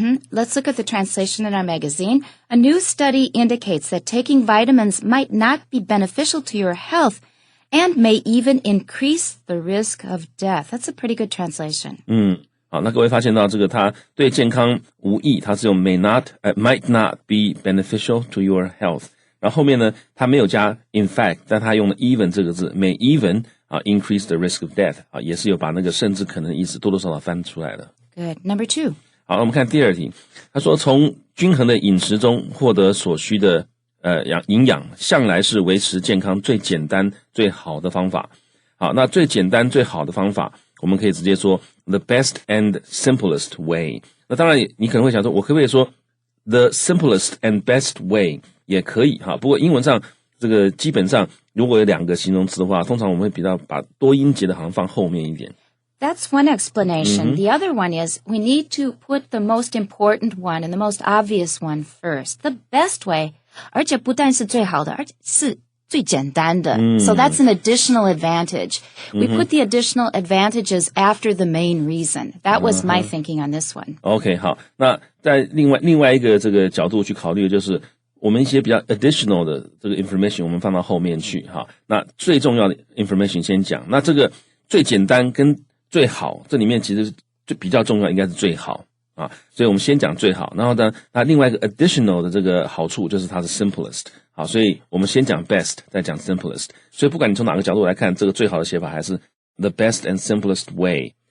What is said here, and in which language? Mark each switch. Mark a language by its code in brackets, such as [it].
[en] Let's look at the translation in our magazine. A new study indicates that taking vitamins might not be beneficial to your health and may even increase the risk of death. That's a pretty good translation. [zh] 好，那各位发现到这个它对健康无益，它是用 [en] might not be beneficial to your health。 [zh] 然后后面呢，它没有加 in fact， 但它用了 even 这个字 [en] may even increase the risk of death [zh] 也是有把那个甚至可能的意思多多少少翻出来了。 [en] Good. Number 2. [zh] 好，我们看第二题。他说从均衡的饮食中获得所需的营养，向来是维持健康最简单最好的方法。好，那最简单最好的方法，我们可以直接说 [en] the best and simplest way。 [zh] 那当然你可能会想说，我可不可以说 [en] the simplest and best way [zh] 也可以哈。不过英文上这个基本上如果有两个形容词的话，通常我们会比较把多音节的好像放后面一点。 [en] That's one explanation. The other one is we need to put the most important one and the most obvious one first. The best way, [zh] 而且不但是最好的，而且是最简单的。 [en] So that's an additional advantage. We put the additional advantages after the main reason. That was my thinking on this one. [zh] OK， 好，那在另外一个这个角度去考虑的就是我们一些比较 additional 的这个 information 我们放到后面去哈。那最重要的 information 先讲。那这个最简单跟最好，这里面其实最比较重要应该是最好啊，所以我们先讲最好，然后呢，那另外一个 additional 的这个好处就是它是 simplest， 好，所以我们先讲 best， 再讲 simplest， 所以不管你从哪个角度来看，这个最好的写法还是 [en] the best and simplest way。